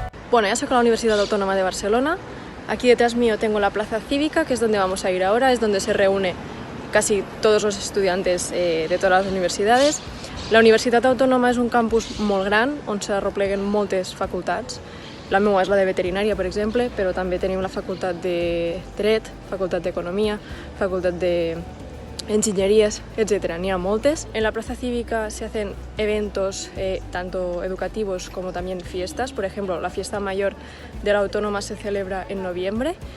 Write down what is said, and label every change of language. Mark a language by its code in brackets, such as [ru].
[es] Bueno, ya soy con la Universidad Autónoma de Barcelona. Aquí detrás mío tengo la plaza cívica, que es donde vamos a ir ahora, es donde se reúne casi todos los estudiantes de todas las universidades. [ca] La Universitat Autònoma és un campus molt gran, on s'arropleguen moltes facultats. La meva és la de veterinària, per exemple, però també tenim la facultat de Dret, facultat d'Economia, facultat d'Enginyeries, etc. N'hi ha moltes. [es] En la plaza cívica se hacen eventos tanto educativos como también fiestas. Por ejemplo, la fiesta mayor de la Autónoma se celebra en noviembre.